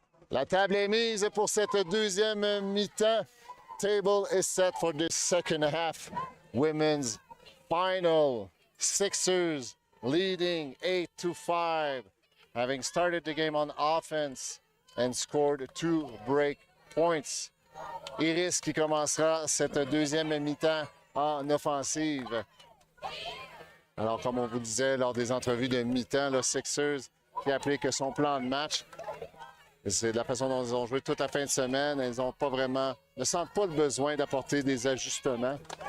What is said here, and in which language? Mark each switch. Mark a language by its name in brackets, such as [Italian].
[French] La table est mise pour cette deuxième mi-temps. [English] Table is set for the second half. Women's final. 6ixers leading 8-5, having started the game on offense and scored 2 break points. [French] Iris qui commencera cette deuxième mi-temps en offensive. Alors, comme on vous disait lors des entrevues de mi-temps, le 6ixers qui applique son plan de match. C'est de la façon dont ils ont joué toute la fin de semaine. Ils ne sentent pas le besoin d'apporter des ajustements.